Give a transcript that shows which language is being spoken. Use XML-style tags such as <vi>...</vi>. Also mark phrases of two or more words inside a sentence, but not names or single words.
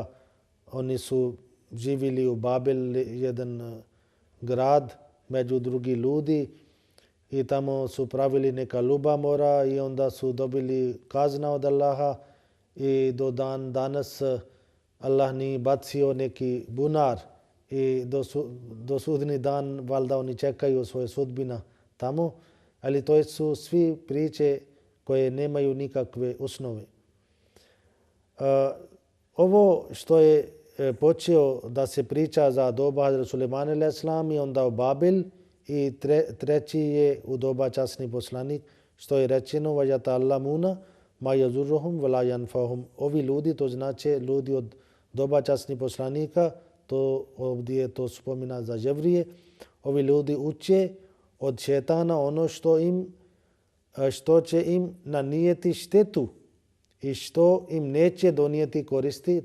<bs>Oni su živjeli u Babel, jedan grad među drugi ljudi i tamo su pravili neka ljubomora i onda su dobili kazna od Allaha i do dan danas Allah nije bacio neki bunar i do sudnji dan valjda oni čekaju svoje sudbina tamo, ali to su svi priče koje nemaju nikakve osnove. Ovo što je počeo da se priča za doba Hazreti Sulejmana a.s. i onda u Babel i treći je u doba časni poslanik što je rečeno</bs> <ar>وَيَتَعَلَّمُونَ مَا يَضُرُّهُمْ وَلَا يَنْفَعُهُمْ.</ar> <bs>Ovi ljudi, to znači ljudi od doba časnih poslanika, to ovdje to spomina za Jevrije, ovi ljudi uče od šetana ono što će im nanijeti štetu i što im neće donijeti koristi.</bs>